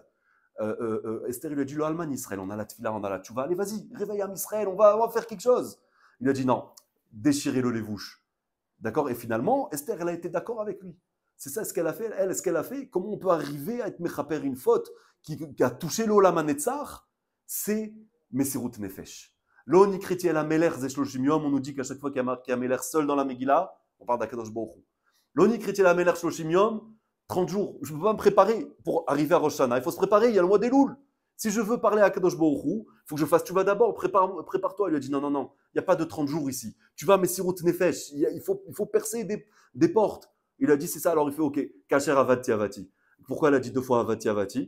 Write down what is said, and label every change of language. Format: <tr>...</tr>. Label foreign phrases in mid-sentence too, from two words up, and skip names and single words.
<fr>Esther, il lui a dit, le Alman Israël, on a la tefila, on a la tchouva, allez, vas-y, réveille Am Israël, on va faire quelque chose. Il a dit non, déchirez-le les bouches. D'accord? Et finalement, Esther, elle a été d'accord avec lui. C'est ça ce qu'elle a fait. Elle, ce qu'elle a fait, comment on peut arriver à être mechaper une faute qui a touché l'</fr> <he>עולם הנצח,</he> <fr>c'est</fr> <he>מסירות נפש. לא נקראתי אל המלך זה 30 יום,</he> <fr>on nous dit qu'à chaque fois qu'il y a marqué Hamelech seul dans la Megillah, on parle d'</fr> <he>הקדוש ברוך הוא. לא נקראתי אל המלך 30 יום,</he> <fr>30 jours, je ne peux pas me préparer pour arriver à Rosh Hashanah. Il faut se préparer, il y a le mois des Loul. Si je veux parler à</fr> <he>הקדוש ברוך הוא,</he> <fr>il faut que je fasse, tu vas d'abord, prépare-toi. Il lui a dit non, il n'y a pas de 30 jours ici. Tu vas à</fr> <he>מסירות נפש,</he> <fr>il faut percer des portes. Il a dit c'est ça, alors il fait ok,</fr> <he>כאשר אבדתי אבדתי.</he> <fr>Pourquoi elle a dit 2 fois</fr> <he>אבדתי אבדתי?</he>